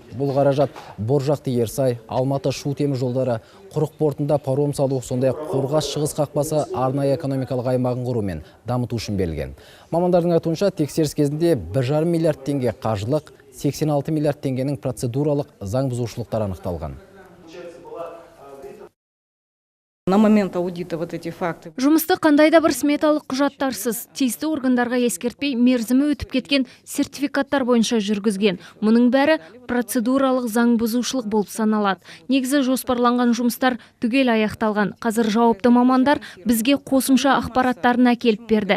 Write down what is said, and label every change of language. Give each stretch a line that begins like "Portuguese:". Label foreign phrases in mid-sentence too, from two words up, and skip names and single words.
Kazakh: Бұл қаражат Боржақты Ерсай, Алматы Шу темір жолдары, Құрық портында паром салу, сондай-ақ Қорғас шығыс қақпасы арнайы экономикалық аймағын құру мен дамыту үшін берілген. Мамандардың айтуынша тексеріс кезінде 1,5 миллиард теңге қаржылық, 86 миллиард теңгенің процедуралық заң бұзушылықтары анықталған.
Russian: На момент аудита вот эти факты.
Kazakh: Жұмысты қандай да бір сметалық құжаттарсыз, тиісті органдарға ескертпей мерзімі өтіп кеткен сертификаттар бойынша жүргізген. Мұның бәрі процедуралық заң бұзушылық болып саналады. Негізі жоспарланған жұмыстар түгел аяқталған. Қазір жауапты мамандар бізге қосымша ақпараттарын әкеліп берді.